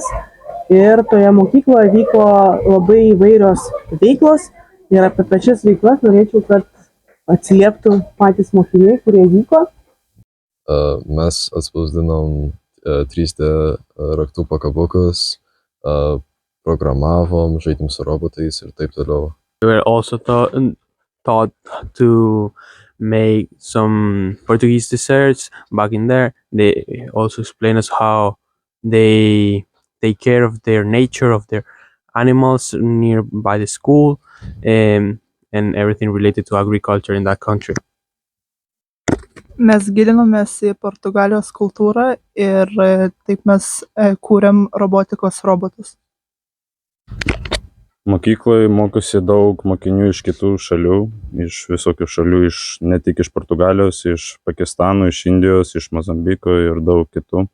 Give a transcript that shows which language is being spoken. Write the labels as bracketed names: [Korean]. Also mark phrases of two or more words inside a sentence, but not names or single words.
[Lithuanian] Ir toje mokykloje vyko labai įvairios veiklos ir apie pačias veiklas norėčiau, kad atsilieptų patys mokiniai, kurie vyko. Mes atspausdinom 3D raktų pakabukus, programavom, žaidėm su robotais ir taip toliau. [English] We were also taught to make some Portuguese desserts back in there. They also explain us how they take care of their nature, of their animals nearby the school, and everything related to agriculture in that country. [Lithuanian] Mes gilinomės į Portugalijos kultūrą ir taip mes kūrėm robotikos robotus. Mokykloje mokosi daug mokinių iš kitų šalių, iš visokių šalių, ne tik iš Portugalijos, iš Pakistano, iš Indijos, iš Mozambiko ir daug kitų.